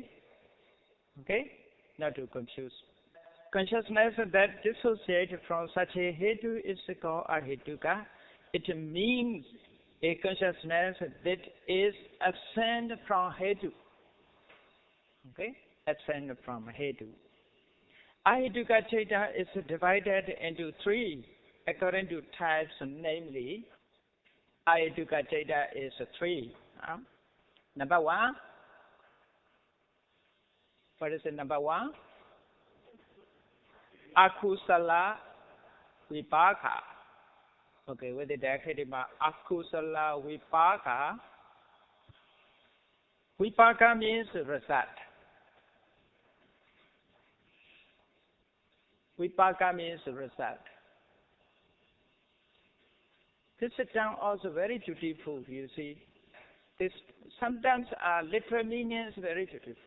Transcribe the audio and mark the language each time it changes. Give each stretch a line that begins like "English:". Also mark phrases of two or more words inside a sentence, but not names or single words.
English: Okay? Not to confuse. Consciousness that dissociated from such a hetu is called ahetuka. It means a consciousness that is absent from hetu. Okay? Absent from hetu.
Pali: Ahetuka Citta
English: is divided into 3 according to types, namely,
Pali: Ahetuka Citta
English: is 3. Number 1. What is the number 1?
Pali: Akusala vipaka.
English: Okay, with the Abhidhamma,
Pali: akusala vipaka.
English: Vipaka means result. Vipaka means result. This term also very beautiful, you see. This sometimes literal meaning is very beautiful.